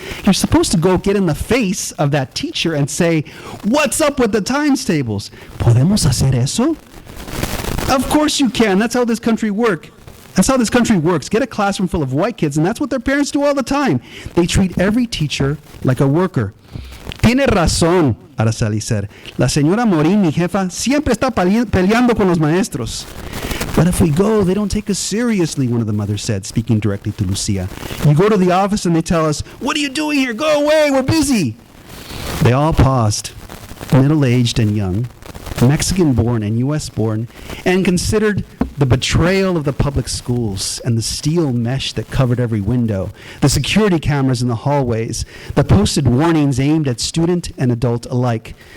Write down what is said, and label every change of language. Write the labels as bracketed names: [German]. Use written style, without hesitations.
[English] "You're supposed to go get in the face of that teacher and say, 'What's up with the times tables? [Spanish] ¿Podemos hacer eso?'" [English] "Of course you can. That's how this country works. Get a classroom full of white kids, and that's what their parents do all the time. They treat every teacher like a worker." [Spanish] "Tiene razón," [English] Araceli said. [Spanish] "La señora Morín, mi jefa, siempre está peleando con los maestros." [English] "But if we go, they don't take us seriously," one of the mothers said, speaking directly to Lucia. "You go to the office and they tell us, 'What are you doing here? Go away, we're busy.'" They all paused, middle-aged and young, Mexican-born and U.S.-born, and considered the betrayal of the public schools and the steel mesh that covered every window, the security cameras in the hallways, the posted warnings aimed at student and adult alike.